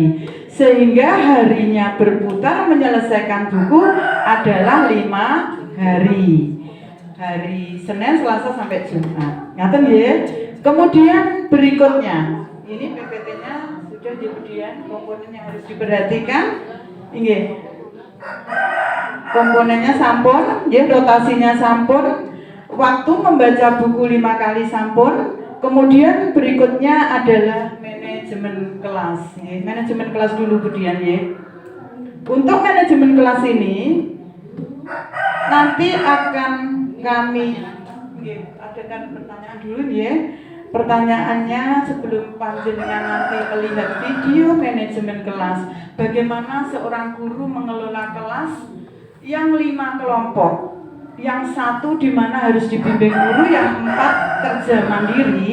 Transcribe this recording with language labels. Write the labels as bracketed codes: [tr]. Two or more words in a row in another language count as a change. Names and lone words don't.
[id] Sehingga harinya berputar menyelesaikan buku adalah 5 hari. Hari Senin, Selasa sampai Jumat. [jv] Ngaten ya? [id] Kemudian berikutnya, ini PPT-nya sudah kemudian komponen yang harus diperhatikan. Ini komponennya sampun, rotasinya sampun, waktu membaca buku 5 kali sampun. Kemudian berikutnya adalah manajemen kelas. Manajemen kelas dulu kemudian Untuk manajemen kelas ini nanti akan kami adakan pertanyaan dulu Pertanyaannya sebelum panjenengan nanti melihat video manajemen kelas, bagaimana seorang guru mengelola kelas yang 5 kelompok, yang 1 di mana harus dibimbing guru, yang 4 kerja mandiri.